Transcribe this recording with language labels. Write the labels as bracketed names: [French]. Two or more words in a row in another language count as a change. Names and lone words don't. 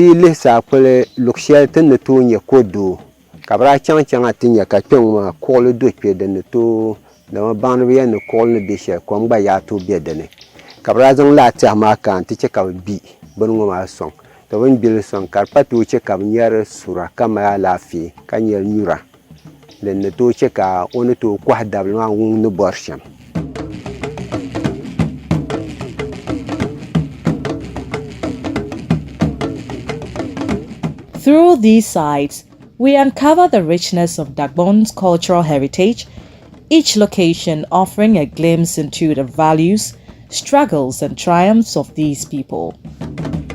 [Dagbani] yi lihi Saakpuli luɣu shɛli ti ni tooi nyɛ kodoo ka bi daa chaŋ chaŋa ti nyɛ ka kpɛŋ maa kuɣuli do kpɛ din ni tooi dama baŋ ni bi yɛn ni kuɣuli ni bɛ shɛli kom gba yaa tooi bɛ dinni ka bi daa zaŋ laa tɛhi maa kaan ti chɛ ka bi gbi bini ŋɔ maa sɔŋ to bin gbili sɔŋ ka di pa tooi chɛ ka bi nyɛri sura ka mali alaafee ka nyɛri nyura din ni tooi chɛ ka o ni tooi kɔhi dabili maa ŋun ni bɔri shɛm. [English] Through these sites, we uncover the richness of Dagbon's cultural heritage, each location offering a glimpse into the values, struggles, and triumphs of these people.